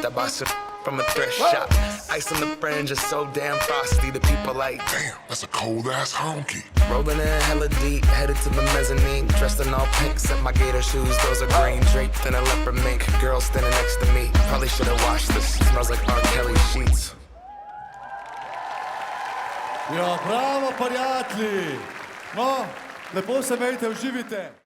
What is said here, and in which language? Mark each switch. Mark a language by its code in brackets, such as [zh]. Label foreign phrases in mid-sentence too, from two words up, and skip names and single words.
[en] I bought some from a thrift shop. Ice on the fringe is so damn frosty. The people like, Damn, that's a cold ass honky. rolling in hella deep, headed to the mezzanine. Dressed in all pink, set my gator shoes. Those are green, draped in a leopard mink. Girl standing next to me. Probably should have washed this. Smells like R. Kelly sheets. [sl] Ja, bravo, prijatelji! No, lepo se imejte, uživite!